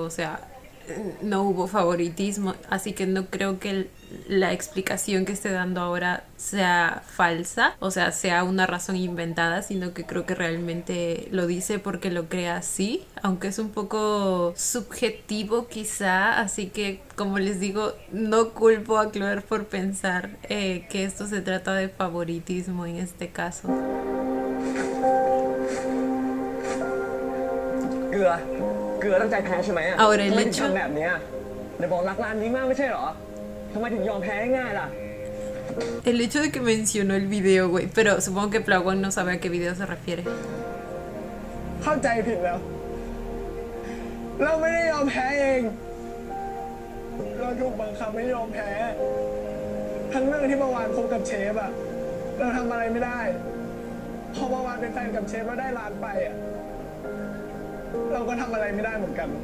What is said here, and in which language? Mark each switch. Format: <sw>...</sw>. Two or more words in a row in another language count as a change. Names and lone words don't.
<es>o sea, no hubo favoritismo, así que no creo que la explicación que esté dando ahora sea falsa, o sea, sea una razón inventada, sino que creo que realmente lo dice porque lo crea así, aunque es un poco subjetivo quizá, así que como les digo, no culpo a Chloe por pensar que esto se trata de favoritismo en este caso.</es> <th>เกลือเกลือตั้งใจแพ้ใช่ไหมอ่ะ</th> <es>Ahora</es> <th>ทำ</th> <es>el</es> <th>ไมถึง</th> <es>hecho</es> <th>ทำแบบเนี้ยเดี๋ยวบอกรักร้านนี้มากไม่ใช่เหรอทำไมถึงยอมแพ้ง่ายๆล่ะ</th> <es>El hecho de que mencionó el video, güey, pero supongo que Plawan no sabe a qué video se refiere.</es> <th>เข้าใจผิดแล้ว เราไม่ได้ยอมแพ้เอง เราถูกบังคับไม่ยอมแพ้ ทั้งเรื่องที่เมื่อวานคบกับเชฟอะเราทำอะไรไม่ได้ พอเมื่อวานเป็นแฟนกับเชฟแล้วได้ร้านไปอะเราก็ทำอะไรไม่ได้เหมือนกัน</th>